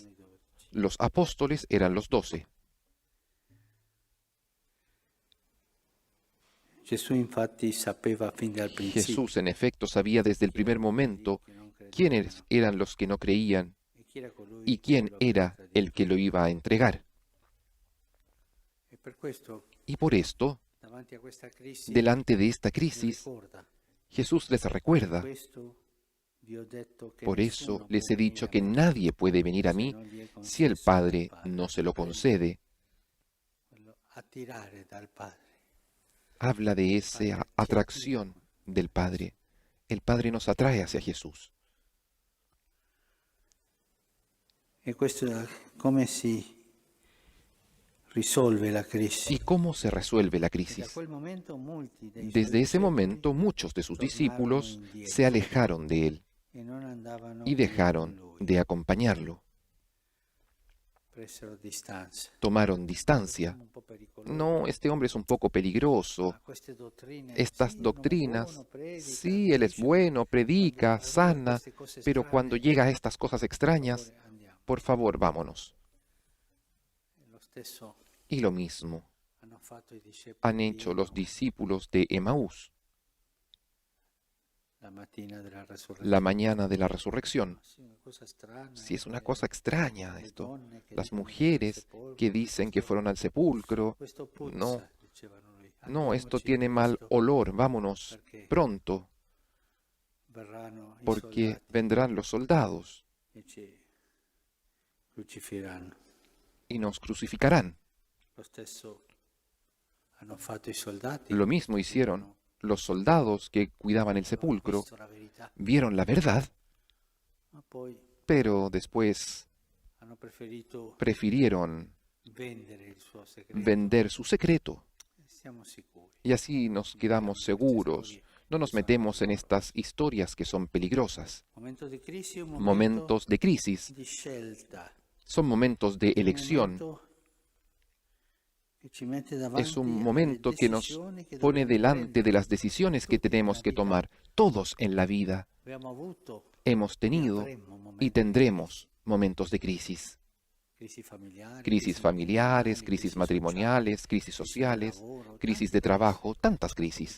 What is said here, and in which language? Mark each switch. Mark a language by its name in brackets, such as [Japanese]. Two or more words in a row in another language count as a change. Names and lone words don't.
[Spanish] 12. Los apóstoles eran los 12. [Italian] Gesù infatti sapeva fin dal principio [Spanish] Jesús, en efecto, sabía desde el primer momento [Italian] che non credevano [Spanish] quiénes eran los que no creían [Italian] e chi era colui [Spanish] y [Italian] che [Spanish] quién [Italian] lo avrebbe [Spanish] era [Italian] tradito. [Spanish] el que lo iba a entregar. [Italian] E per questo, [Spanish] Y por esto, [Italian] davanti a questa crisi, [Spanish] delante de esta [Italian] li [Spanish] crisis, [Italian] ricorda. [Spanish] Jesús les recuerda. [Italian] Questo vi ho detto che [Spanish] Por eso [Italian] nessuno [Spanish] les [Italian] può [Spanish] he dicho [Italian] venire [Spanish] que [Italian] a me [Spanish] nadie puede venir a [Italian] se [Spanish] mí [Italian] non gli è [Spanish] si el [Italian] concesso [Spanish] Padre [Italian] dal Padre. [Spanish] no se lo [Italian] Quello- [Spanish] concede. [Italian] quello attirare dal Padre. [Spanish] Habla de esa atracción del Padre. El Padre nos atrae hacia Jesús. [Italian] E questo come si risolve la crisi? [Spanish] ¿Y cómo se resuelve la [Italian] E da [Spanish] crisis? [Italian] quel momento molti dei suoi [Spanish] Desde ese [Italian] discepoli [Spanish] momento muchos de sus discípulos se alejaron de él [Italian] e non andavano [Spanish] y [Italian] più con [Spanish] dejaron [Italian] lui, [Spanish] de acompañarlo. [Italian] presero distanza. [Spanish] Tomaron distancia. [Italian] Un po' pericoloso. [Spanish] No, este hombre es un poco peligroso. [Italian] Ma queste dottrine, [Spanish] Estas [Italian] sì, uno è [Spanish] doctrinas, [Italian] buono, predica, [Spanish] sí, él es [Italian] dice, [Spanish] bueno, predica, [Italian] quando arriva [Spanish] sana, [Italian] queste cose [Spanish] pero [Italian] strane, [Spanish] cuando llega a estas cosas [Italian] per [Spanish] extrañas, [Italian] favore, andiamo. [Spanish] por favor, vámonos. [Italian] Lo stesso [Spanish] Y lo mismo [Italian] hanno fatto i discepoli [Spanish] han [Italian] di [Spanish] hecho los Emaús discípulos de Emaús [Italian] la mattina della resurrezione. [Spanish] la mañana de la resurrección. [Italian] Sì, una cosa strana, [Spanish] Sí, es una eh, cosa extraña [Italian] le [Spanish] esto. [Italian] donne che [Spanish] Las [Italian] dicono [Spanish] mujeres [Italian] che al [Spanish] que [Italian] sepolcro, [Spanish] dicen que [Italian] questo- [Spanish] fueron al sepulcro. [Italian] questo puzza, [Spanish] No, [Italian] dicevano lui. [Spanish] no, esto [Italian] Andiamoci [Spanish] tiene mal [Italian] presto, [Spanish] olor, vámonos [Italian] perché [Spanish] pronto, [Italian] verranno i [Spanish] porque [Italian] soldati [Spanish] vendrán los soldados [Italian] e ci crucifiranno. [Spanish] y nos crucificarán. [Italian] Lo stesso hanno fatto i soldati. [Spanish] Lo mismo hicieron los soldados que cuidaban el sepulcro. [Italian] Visto la verità, [Spanish] Vieron la verdad, [Italian] ma poi [Spanish] pero después [Italian] hanno preferito [Spanish] prefirieron [Italian] vendere il suo segreto. [Spanish] vender su secreto. [Italian] Siamo sicuri. [Spanish] Y así nos quedamos seguros. No nos metemos en estas historias que son peligrosas. [Italian] Momento di crisi, un momento [Spanish] Momentos de crisis [Italian] di scelta. [Spanish] son momentos de [Italian] Un [Spanish] elección. [Italian] momento [Spanish] Es un momento que nos pone delante de las decisiones que tenemos que tomar. Todos en la vida hemos tenido y tendremos momentos de crisis. Crisis familiares, crisis matrimoniales, crisis sociales, crisis de trabajo, tantas crisis.